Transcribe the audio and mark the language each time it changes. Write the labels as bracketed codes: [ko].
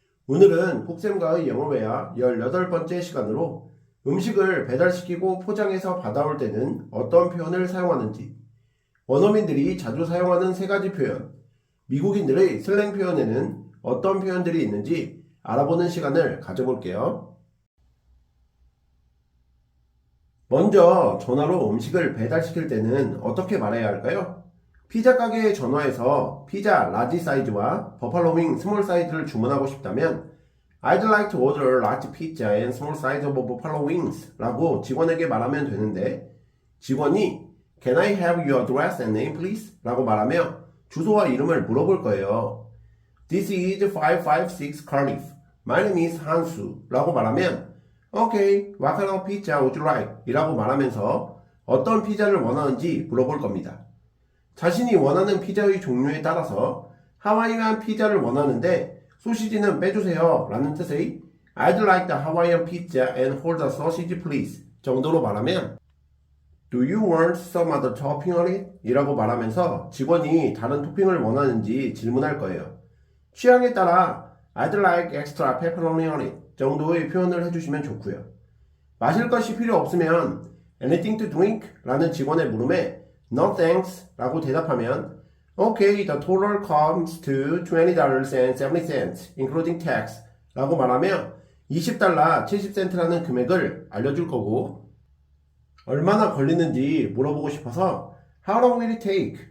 [ko] 오늘은 꾹쌤과의 영어회화 18번째 시간으로 음식을 배달시키고 포장해서 받아올 때는 어떤 표현을 사용하는지, 원어민들이 자주 사용하는 3가지 표현, 미국인들의 슬랭 표현에는 어떤 표현들이 있는지 알아보는 시간을 가져볼게요. 먼저 전화로 음식을 배달시킬 때는 어떻게 말해야 할까요? 피자 가게에 전화해서 피자 라지 사이즈와 버팔로윙 스몰 사이즈를 주문하고 싶다면 [en] I'd like to order a large pizza and small size of buffalo wings [ko] 라고 직원에게 말하면 되는데, 직원이 [en] Can I have your address and name please? [ko] 라고 말하며 주소와 이름을 물어볼 거예요. [en] This is 556 Cardiff. My name is 한수 [ko] 라고 말하면 [en] Okay, what kind of pizza would you like? [ko] 이라고 말하면서 어떤 피자를 원하는지 물어볼 겁니다. 자신이 원하는 피자의 종류에 따라서 하와이안 피자를 원하는데 소시지는 빼주세요 라는 뜻의 [en] I'd like the Hawaiian pizza and hold the sausage please [ko] 정도로 말하면 [en] Do you want some other topping on it? [ko] 이라고 말하면서 직원이 다른 토핑을 원하는지 질문할 거예요. 취향에 따라 [en] I'd like extra pepperoni on it [ko] 정도의 표현을 해주시면 좋고요. 마실 것이 필요 없으면 [en] Anything to drink? [ko] 라는 직원의 물음에 [en] No thanks [ko] 라고 대답하면 [en] Okay, the total comes to $20.70 including tax [ko] 라고 말하며 $20 70센트라는 금액을 알려줄 거고, 얼마나 걸리는지 물어보고 싶어서 [en] How long will it take?